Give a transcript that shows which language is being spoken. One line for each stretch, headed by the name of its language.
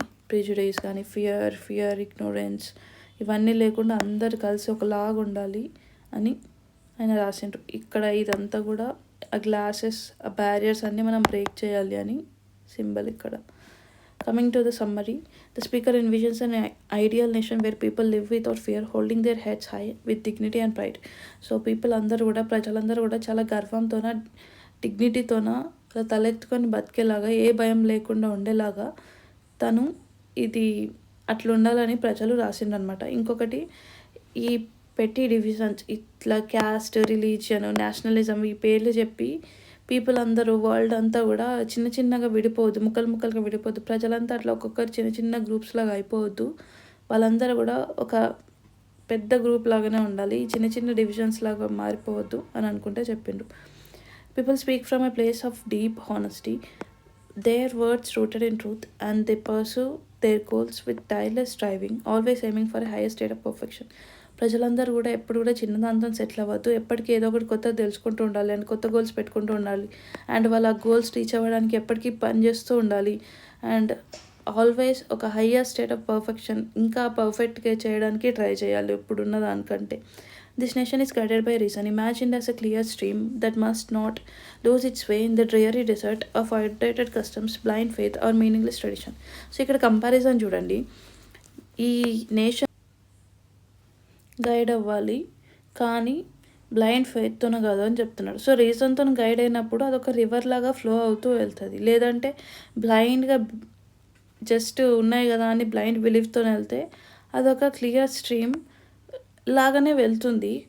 Telugu: Prejudice కానీ fear, ignorance ఇవన్నీ లేకుండా అందరు కలిసి ఒకలాగా ఉండాలి అని ఆయన రాసిండ్రు. ఇక్కడ ఇదంతా కూడా ఆ గ్లాసెస్, ఆ బ్యారియర్స్ అన్నీ మనం బ్రేక్ చేయాలి అని సింబల్ ఇక్కడ.
English: Coming to the summary, the speaker envisions an ideal nation where people live without fear, holding their heads high with dignity and pride.
Telugu: So people అందరూ కూడా, ప్రజలందరూ కూడా చాలా గర్వంతోన, డిగ్నిటీతోన తలెత్తుకొని బతికేలాగా, ఏ భయం లేకుండా ఉండేలాగా తను ఇది అట్లా ఉండాలని ప్రజలు రాసిండ్రనమాట. ఇంకొకటి, ఈ పెట్టి డివిజన్స్ ఇట్లా క్యాస్ట్, రిలీజియన్, నేషనలిజం ఈ పేర్లు చెప్పి పీపుల్ అందరూ, వరల్డ్ అంతా కూడా చిన్న చిన్నగా విడిపోవద్దు, ముక్కలుగా విడిపోవద్దు, ప్రజలంతా అట్లా ఒక్కొక్కరు చిన్న చిన్న గ్రూప్స్ లాగా అయిపోవద్దు, వాళ్ళందరూ కూడా ఒక పెద్ద గ్రూప్ లాగానే ఉండాలి, చిన్న చిన్న డివిజన్స్ లాగా మారిపోవద్దు అని అనుకుంటే చెప్పిండ్రు.
English: People speak from a place of deep honesty, their words rooted in truth and they pursue their goals with tireless striving, always aiming for a higher state of perfection.
Telugu: ప్రజలందరూ కూడా ఎప్పుడు కూడా చిన్నదాంతో సెటిల్ అవ్వద్దు. ఎప్పటికీ ఏదో ఒకటి కొత్తది తెలుసుకుంటూ ఉండాలి అండ్ కొత్త గోల్స్ పెట్టుకుంటూ ఉండాలి. అండ్ వాళ్ళ గోల్స్ రీచ్ అవ్వడానికి ఎప్పటికీ పని చేస్తూ ఉండాలి. అండ్ ఆల్వేస్ ఒక
English: higher state of perfection
Telugu: ఇంకా పర్ఫెక్ట్గా చేయడానికి ట్రై చేయాలి ఇప్పుడున్న దానికంటే.
English: This nation is guided by reason, imagined as a clear stream that must not lose its way in the dreary desert of outdated customs, blind faith or meaningless tradition.
Telugu: So ఇక్కడ comparison చూడండి. ఈ nation guide అవ్వాలి కానీ blind ఫెయిత్తోనే కాదు అని చెప్తున్నాడు. So రీజన్తో guide అయినప్పుడు అదొక రివర్ లాగా ఫ్లో అవుతూ వెళ్తుంది. లేదంటే బ్లైండ్గా జస్ట్ ఉన్నాయి కదా అని బ్లైండ్ బిలీఫ్తో వెళ్తే అదొక క్లియర్ స్ట్రీమ్ లాగానే వెళ్తుంది.